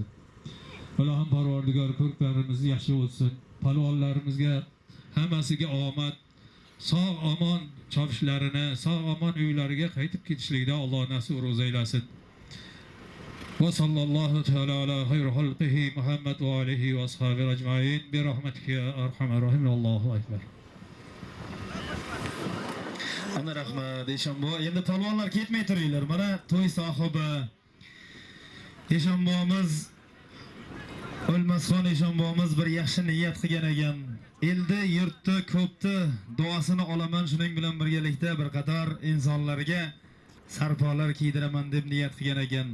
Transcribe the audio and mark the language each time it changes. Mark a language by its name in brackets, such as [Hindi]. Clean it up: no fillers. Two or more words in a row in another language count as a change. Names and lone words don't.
[Uzbek] Ilohim Parvardigor ko'rklarimizni yaxshi o'tsin. Palvonlarimizga hammasiga omad, sog' omon chopishlarini, sog' omon uylariga qaytib ketishlikda Alloh nasib ro'za aylasin. [Arabic] وصلى الله تعالى على خير خلقه محمد وآله وأصحابه أجمعين برحمتك يا أرحم الراحمين. الله أكبر. [Uzbek] Ana rahmat Eshonbo. Endi palvonlar ketmay turinglar. Mana to'y sohibi Eshonbomiz O'lmasxon Eshonbomiz bir yaxshi niyat qilgan ekan. Elda, yurtda ko'pni duosini olaman, shuning bilan birgalikda bir qator insonlarga sarpolar kiydiraman deb niyat qilgan ekan.